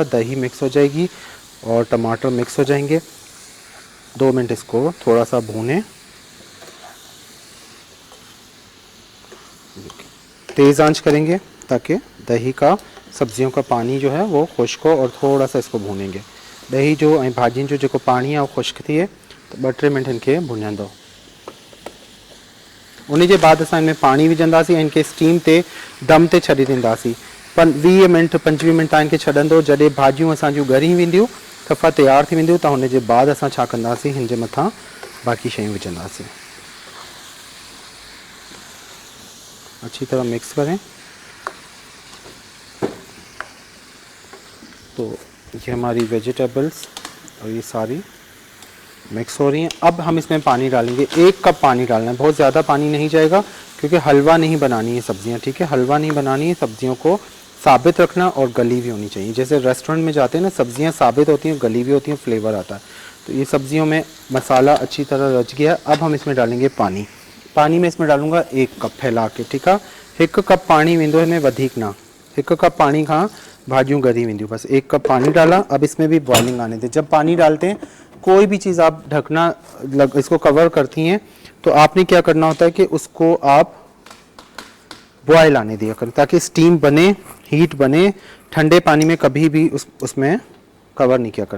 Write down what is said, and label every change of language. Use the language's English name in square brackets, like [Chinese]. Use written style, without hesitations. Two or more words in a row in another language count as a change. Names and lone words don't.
[Urdu] دہی مکس ہو جائے گی اور ٹماٹر مکس ہو جائیں گے. 2 منٹ اس کو تھوڑا سا بھونیں۔ تیز آنچ کریں گے تاکہ دہی کا، سبزیوں کا پانی جو ہے وہ خشک ہو، اور تھوڑا سا اس کو بھونیں گے. [Sindhi] दही जो ऐं भाॼियुनि जो जेको पानी आहे वो खुश्क थिए तो 2-3 मिनट इनके भुञंदो। उन जे बाद असां इनमें पानी विझंदासीं ऐं इनके स्टीम ते दम ते छॾे ॾींदासीं। 20 मिनट 25 मिनट तव्हां इनके छॾंदो। जॾहिं भाॼियूं असांजूं ॻरी वेंदियूं, सफ़ा तयार थी वेंदियूं, त हुन जे बाद असां छा कंदासीं, हिन जे मथां बाक़ी शयूं विझंदासीं। [Urdu] اچھی طرح مکس کریں. تو یہ ہماری ویجیٹیبلز اور یہ ساری مکس ہو رہی ہیں. اب ہم اس میں پانی ڈالیں گے۔ 1 کپ پانی ڈالنا ہے، بہت زیادہ پانی نہیں جائے گا کیونکہ حلوہ نہیں بنانی ہے سبزیاں، ٹھیک ہے. حلوہ نہیں بنانی ہے، سبزیوں کو ثابت رکھنا اور گلی بھی ہونی چاہیے. جیسے ریسٹورنٹ میں جاتے ہیں نا، سبزیاں ثابت ہوتی ہیں، گلی بھی ہوتی ہیں، فلیور آتا ہے. تو یہ سبزیوں میں مسالہ اچھی طرح رچ گیا۔ اب ہم اس میں ڈالیں گے پانی. پانی میں اس میں ڈالوں گا 1 کپ پھیلا کے، ٹھیک ہے. [Sindhi] 1 कप पानी वेंदो हिन में, वधीक ना। 1 कप पानी खां भाॼियूं ॻरी वेंदियूं। [Urdu] بس 1 کپ پانی ڈالا. اب اس میں بھی بوائلنگ آنے دیں۔ جب پانی ڈالتے ہیں، کوئی بھی چیز آپ ڈھکنا اس کو کور کرتی ہیں، تو آپ نے کیا کرنا ہوتا ہے کہ اس کو آپ بوائل آنے دیا کریں تاکہ سٹیم بنے، ہیٹ بنے. ٹھنڈے پانی میں کبھی بھی اس میں کور نہیں کیا کریں.